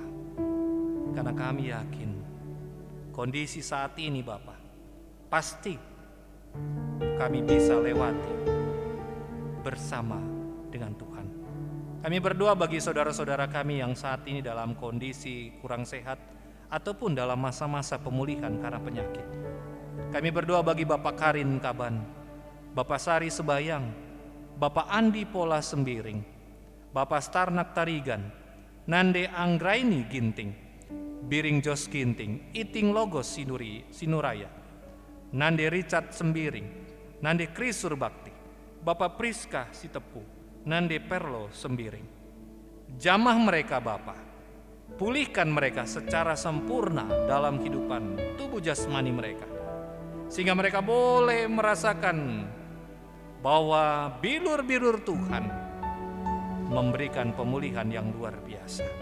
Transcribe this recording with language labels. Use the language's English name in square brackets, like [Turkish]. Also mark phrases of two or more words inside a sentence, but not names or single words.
[Indonesian] Karena kami yakin kondisi saat ini Bapa, pasti kami bisa lewati bersama dengan Tuhan. Kami berdoa bagi saudara-saudara kami yang saat ini dalam kondisi kurang sehat ataupun dalam masa-masa pemulihan karena penyakit. Kami berdoa bagi Bapak Karin Kaban, Bapak Sari Sebayang, Bapak Andi Pola Sembiring, Bapak Starnak Tarigan, Nande Anggraini Ginting, Biring Jos Ginting, Iting Logos Sinuraya, Nande Richard Sembiring, Nande Krisur Bakti, Bapak Priska Sitepu, Nande Perlo Sembiring. Jamah mereka Bapa, pulihkan mereka secara sempurna dalam kehidupan tubuh jasmani mereka, sehingga mereka boleh merasakan bahwa bilur-bilur Tuhan memberikan pemulihan yang luar biasa.